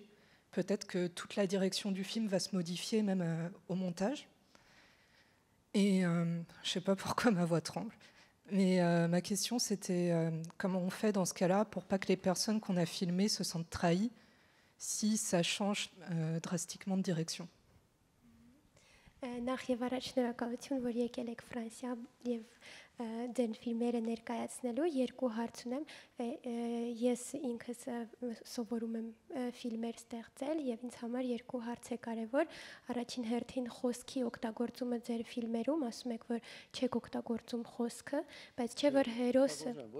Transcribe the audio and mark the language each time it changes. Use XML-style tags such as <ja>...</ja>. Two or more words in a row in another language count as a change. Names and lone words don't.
<fr>Peut-être que toute la direction du film va se modifier, même au montage. Et je ne sais pas pourquoi ma voix tremble. Mais ma question, c'était comment on fait dans ce cas-là pour pas que les personnes qu'on a filmées se sentent trahies si ça change drastiquement de direction.</fr> <hy>Նախ եւ առաջ շնորհակալություն, որ եկել եք Ֆրանսիա եւ ձեր ֆիլմերը ներկայացնելու։ 2 հարց ունեմ։ Ես ինքս սովորում եմ ֆիլմեր ստեղծել եւ ինձ համար 2 հարց է կարեւոր։ Առաջին հերթին խոսքի օգտագործումը ձեր ֆիլմերում, ասում եք, որ չեք օգտագործում խոսքը, բայց չէ որ հերոսը</hy>